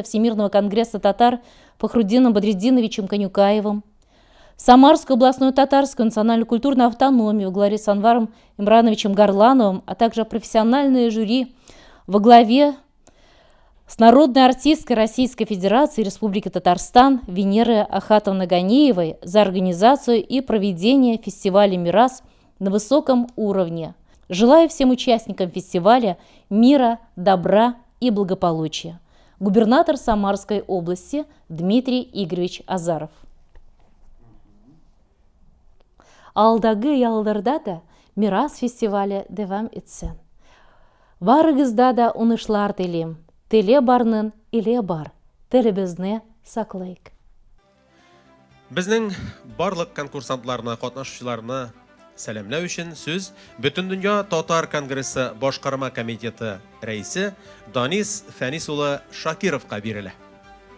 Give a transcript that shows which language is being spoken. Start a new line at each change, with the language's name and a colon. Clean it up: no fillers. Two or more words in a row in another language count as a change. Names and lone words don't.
Russian: Всемирного конгресса татар Фахруддином Бадреддиновичем Конюкаевым, Самарскую областную татарскую национальную культурную автономию во главе с Анваром Имрановичем Горлановым, а также профессиональное жюри во главе с народной артисткой Российской Федерации Республики Татарстан Венерой Ахатовной Ганиевой за организацию и проведение фестиваля «Мирас» на высоком уровне. Желаю всем участникам фестиваля мира, добра и благополучия. Губернатор Самарской области Дмитрий Игоревич Азаров.
Tatar: Алдагы ялдарда да Мирас фестивале девам итсен. Барыгызда да унышлар телим. Теле барнын иле бар. Телебезне саклайк. Безнең барлык конкурсантларына, катнашучыларына сәламләү өчен сүз Бөтендөнья Татар конгрессы башкарма комитеты рәисе Данис Фәнис улы Шакировка бирелә.